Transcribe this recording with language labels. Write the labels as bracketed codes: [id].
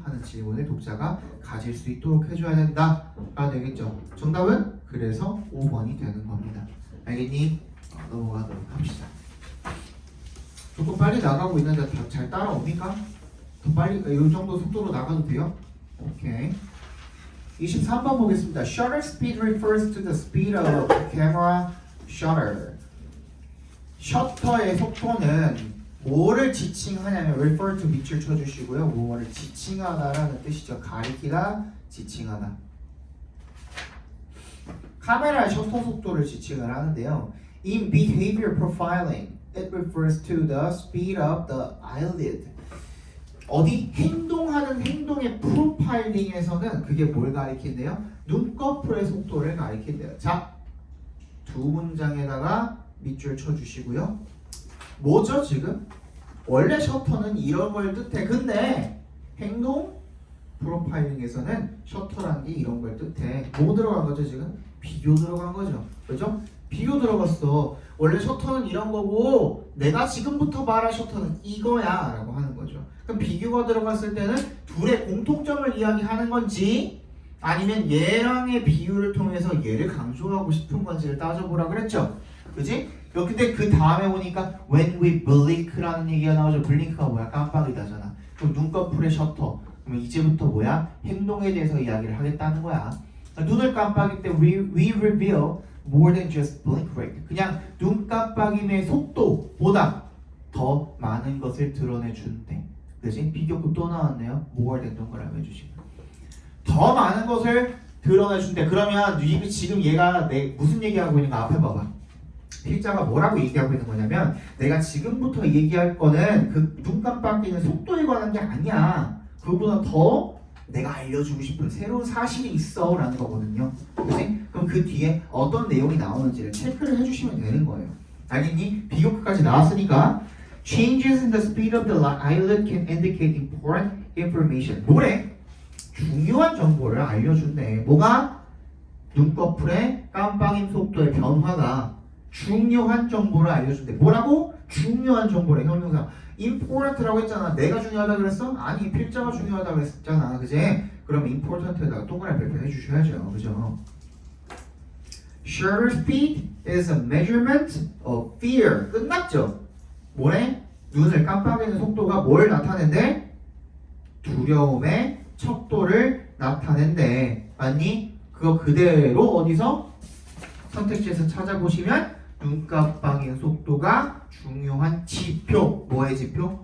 [ko] 하는 질문을 독자가 가질 수 있도록 해줘야 된다가 되겠죠. 정답은 그래서 5번이 되는 겁니다. 알겠니? 넘어가도록 합시다. 조금 빨리 나가고 있는데 잘 따라옵니까? 더 빨리 이 정도 속도로 나가도 돼요? 오케이. 23번 보겠습니다. [en] Shutter speed refers to the speed of camera shutter. [ko] 셔터의 속도는 뭐를 지칭하냐면 refer to 밑줄 쳐주시고요. 뭐를 지칭하다라는 뜻이죠. 가리키다, 지칭하다. 카메라의 셔터 속도를 지칭을 하는데요. [en] In behavior profiling, it refers to the speed of the eyelid. [ko] 어디 행동하는 행동의 프로파일링에서는 그게 뭘 가리킨대요? 눈꺼풀의 속도를 가리킨대요. 자, 두 문장에다가 밑줄 쳐주시고요. 뭐죠 지금? 원래 셔터는 이런 걸 뜻해. 근데 행동 프로파일링에서는 셔터라는 게 이런 걸 뜻해. 뭐 들어간 거죠 지금? 비교 들어간 거죠. 그죠? 비교 들어갔어. 원래 셔터는 이런 거고 내가 지금부터 말할 셔터는 이거야 라고 하는 거죠. 그럼 비교가 들어갔을 때는 둘의 공통점을 이야기하는 건지 아니면 얘랑의 비유를 통해서 얘를 강조하고 싶은 건지를 따져보라 그랬죠. 그지? 근데 그 다음에 보니까 [en] when we blink [ko] 라는 얘기가 나오죠. 블링크가 뭐야? 깜빡이다잖아. 그럼 눈꺼풀의 셔터. 그러면 이제부터 뭐야? 행동에 대해서 이야기를 하겠다는 거야. 눈을 깜빡일 때 [en] we reveal more than just blink rate. [ko] 그냥 눈 깜빡임의 속도보다 더 많은 것을 드러내준대. 그지? 비교급 또 나왔네요. more than 동그라미 해주시고 더 많은 것을 드러내준대. 그러면 지금 얘가 무슨 얘기하고 있는가 앞에 봐봐. 필자가 뭐라고 얘기하고 있는 거냐면 내가 지금부터 얘기할 거는 그 눈 깜빡이는 속도에 관한 게 아니야. 그보다 더 내가 알려주고 싶은 새로운 사실이 있어 라는 거거든요. 그치? 그럼 그 뒤에 어떤 내용이 나오는지를 체크를 해주시면 되는 거예요. 알겠니? 비교급까지 나왔으니까 [en] Changes in the speed of the eyelid can indicate important information. [ko] 뭐래? 중요한 정보를 알려준대. 뭐가? 눈꺼풀의 깜빡임 속도의 변화가 중요한 정보를 알려준대. 뭐라고? 중요한 정보래. 형용사. important라고 했잖아. 내가 중요하다 그랬어? 아니, 필자가 중요하다 그랬잖아. 그제? 그럼 important에다가 동그라미 발표해 주셔야죠. 그죠? [en] Shutter speed is a measurement of fear. [ko] 끝났죠? 뭐래? 눈을 깜빡이는 속도가 뭘 나타낸대? 두려움의 척도를 나타낸대. 맞니? 그거 그대로 어디서? 선택지에서 찾아보시면 눈 깜빡이는 속도가 중요한 지표. 뭐의 지표?